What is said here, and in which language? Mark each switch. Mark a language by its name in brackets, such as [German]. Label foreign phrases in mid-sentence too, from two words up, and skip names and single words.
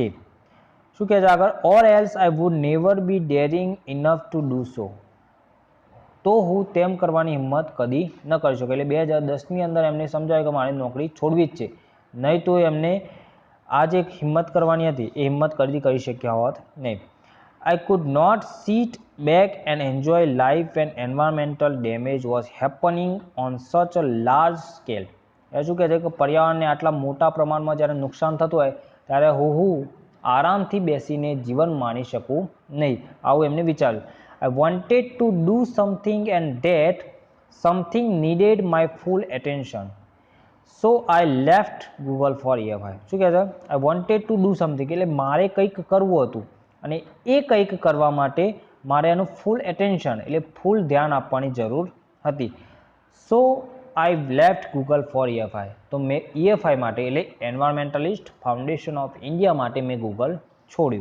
[Gujarati] શું કહે છે આગળ, [English] or else I would never be daring enough to do so [Gujarati] તો હું તેમ કરવાની હિંમત કદી ન કરી શકું. એટલે 2010ની અંદર એમને સમજાવ્યું કે મારે નોકરી છોડવી જ છે, નહીં તો એમને આ જે હિંમત કરવાની હતી એ હિંમત કદી કરી શક્યા હોત નહીં. [English] I could not sit back and enjoy life when environmental damage was happening on such a large scale. [Gujarati] એ શું કહે છે કે પર્યાવરણને આટલા મોટા પ્રમાણમાં જ્યારે નુકસાન થતું હોય ત્યારે હું આરામથી બેસીને જીવન માણી શકું નહીં, આવું એમને વિચાર્યું. [English] I wanted to do something and that something needed my full attention. So I left Google for EFI. [Gujarati] શું કહે છે, [English] I wanted to do something [Gujarati] એટલે મારે કંઈક કરવું હતું અને એ કંઈક કરવા માટે મારે એનું [English] full attention [Gujarati] એટલે ફૂલ ધ્યાન આપવાની જરૂર હતી. [English] So I left Google for EFI [Gujarati] તો મેં EFI માટે એટલે એન્વાયરમેન્ટલિસ્ટ ફાઉન્ડેશન ઓફ ઇન્ડિયા માટે મેં ગૂગલ છોડ્યું.